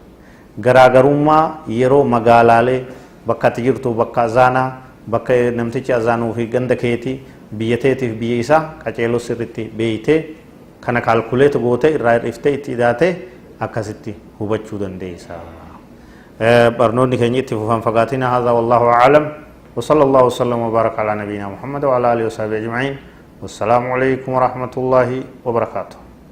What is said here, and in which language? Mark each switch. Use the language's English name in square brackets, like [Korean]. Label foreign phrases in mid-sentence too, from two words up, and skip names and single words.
[Oromo] Garaagarummaa yeroo magaalaalee bakka ati jirtu bakka azaanaa bakka namtichi azaanuu fi ganda keetii biyyateetiif biyya isaa qaceeloo sirritti beeytee kana kaalkuleetu goote irraa hir'iftee itti hidhaate akkasitti hubachuu dandeessa. barnoonni keenya itti fufan fagaatina hadha [Arabic] والله أعلم وصلى الله وسلم وبارك على نبينا محمد وعلى آله وصحبه أجمعين. والسلام عليكم ورحمة الله وبركاته.